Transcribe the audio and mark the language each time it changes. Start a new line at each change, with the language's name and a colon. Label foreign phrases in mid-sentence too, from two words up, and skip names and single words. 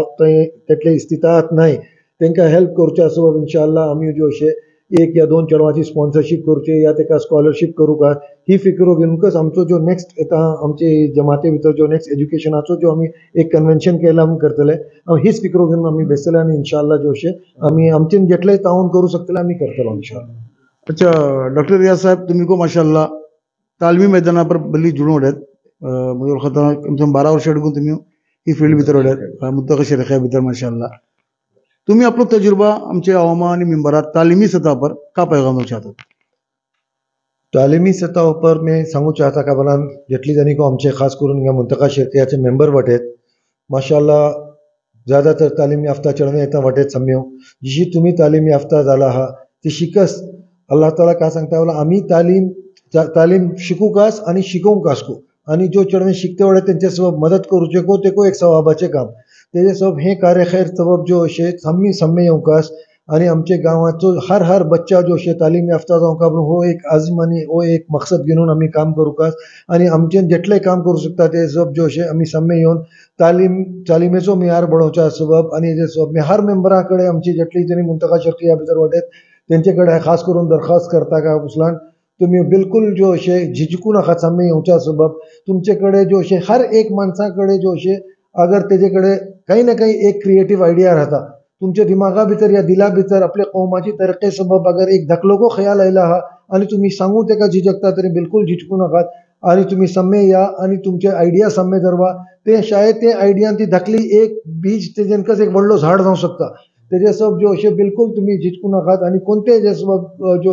Konkani: तेतले इस्तिताहात नाय तेंकां हेल्प करचे सबब इंशाअल्लाह आमी ज्यो अशे 1 या 2 चेडवांची स्पॉन्सरशीप करचे या तेका स्कॉलरशीप करूं का ही फिक्रो घेवनच आमचो जो नेक्स्ट येता आमचे जमाते भितर जो नेक्स्ट एज्युकेशनाचो जो आमी एक कन्वेन्शन केला आमी करतले हीच फिक्रो घेवन आमी बेसले आनी इंशाअल्लाह जो अशे आमी आमचेन जेटले तावून करूं शकतले आमी करतलो इंशाअल्लाह. अच्छा डॉक्टर रियाज साहब तुमी को माशाल्लाह तालमी मैदाना पर बल्ली जुळून उडत म्हणजे वळखता
Hindi: कम से कम
Konkani: 12 वर्ष अडकून तुमी ही फील्ड भितर उडत मुद्दका शरीखा भितर माशाल्लाह तुम्ही आपलो तजुर्बा आमचे अवामा आनी मेंबराक तालिमी सतह पर का पैगाम दिवंक चाहतात. तालिमी सतह पर मैं सांगू चाहता का बलान जेटली जाणी को आमचे खास करून हिंगा मुंतका शर्कियाचे मेंबर वाटेत माशाल्लाह ज़्यादातर तालीम याफ्ता चेडवे येता वाटेत सम्यो जिशी तुमी तालीम याफ्ता जाला आहा ती शिकस अल्लाह ताला का सांगता बोला आमी तालीम शिकूकास आनी शिकोवंकास को आनी जो चेडवे शिकते वडे तेंचे सबब मदत करूचे को तेको एक सवाबाचे काम तेजे सबब हे कार्य खैर सबब जो अशे सम्मे येवकास आनी आमचे गांवाचो हर बच्चा जो अशे तालीम याफ्ता जावंका हो एक आजम आनी हो एक मकसद घेवन आमी काम करूकास आनी आमचे जेटले काम करूं शकता ते सबब जो अशे आमी सम्मे येवन तालिमेचो मियार बडोवच्या सबब आनी हेजे सबब हर मेंबरा कडेन आमची जेटली जणी मुंतका शर्किया भितर वाटेत तेंचे कडेन खास करून दरखास्त करता का उसलान तुम्ही बिलकुल जो अशे झिजकू नाका सम्मे येवच्या सबब तुमचे कडेन जो अशे हर एक माणसा कडेन जो अशे अगर तेजे कडेन काही ना काही एक
English: creative idea
Konkani: राहता तुमच्या दिमागा भितर या दिला भितर आपल्या कौमाची तरके सबब अगर एक धकलोको खयाल आयला आहा आनी तुम्ही सांगू तेका झिजकता तरी बिलकुल झिजकू नाकात आनी तुम्ही सम्मे या आनी तुमचे आयडिया सम्मे धरवा ते शायद ते आयडियान ती धकली एक बीज तेजेनकच एक व्हडलो झाड जावं शकता तेजे सबब जो अशे बिलकुल तुम्ही झिजकू नाकात आनी कोणते जे सबब जो